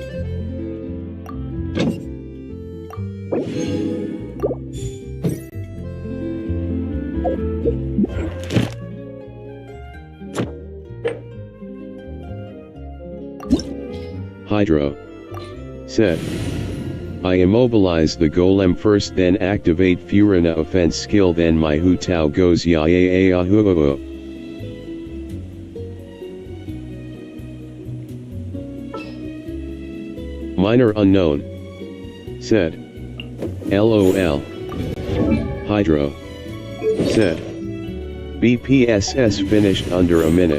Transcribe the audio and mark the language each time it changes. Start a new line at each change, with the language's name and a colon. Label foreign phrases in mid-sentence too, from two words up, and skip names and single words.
English: Hydro said, I immobilize the golem first, then activate Furina offense skill, then my Hu Tao goes ya ya ya hu hu hu. Minor unknown said, LOL. Hydro said, BPSS finished under a minute.